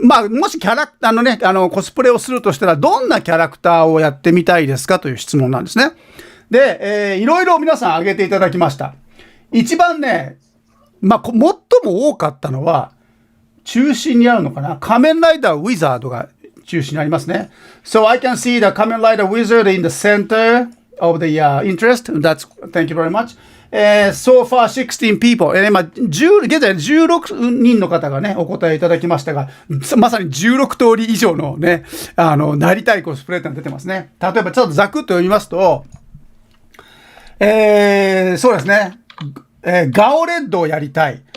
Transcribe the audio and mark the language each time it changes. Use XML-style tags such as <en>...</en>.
<ja>もしコスプレをするとしたら、どんなキャラクターをやってみたいですかという質問なんですね。で、いろいろ皆さん挙げていただきました。一番ね、最も多かったのは、中心にあるのかな、仮面ライダーウィザードが中心にありますね。</ja> <en>So I can see the Kamen Rider Wizard in the center of the interest. Thank you very much. So far 16 people.</en> <ja>現在16人の方がね、お答えいただきましたが、まさに16通り以上のね、なりたいコスプレってのが出てますね。例えばちょっとざくっと読みますと、そうですね、ガオレッドをやりたい。</ja>